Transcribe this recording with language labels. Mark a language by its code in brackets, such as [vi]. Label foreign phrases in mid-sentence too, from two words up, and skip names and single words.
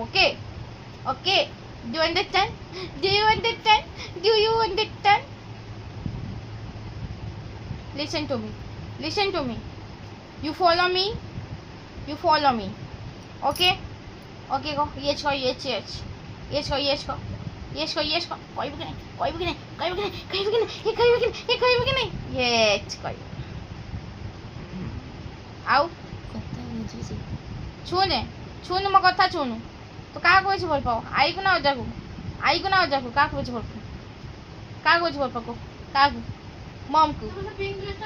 [en] Okay. Okay. Do you understand? Do you understand? Do you understand? Listen to me. Listen to me. You follow me. You follow me. Okay? Okay, go. Yes, go. Yes, yes. Yes, go. Yes, go. Yes, go. Yes, go. [id] Koi begini. Koi begini. Koi begini. Koi begini. Koi begini. Koi begini. [en] Yes, koi. [or] ଆଉ ଛୁନେ ଛୁନୁ ମୋ କଥା ଛୁନୁ ତୁ କାହାକୁ ବେଶୀ ଭଲ ପାଉ ଆଈକୁ ନା ଅଜାକୁ କାହାକୁ ବେଶୀ ଭଲ ପାଉ କାହାକୁ ବେଶୀ ଭଲ ପାଉ କାହାକୁ ମମ୍କୁ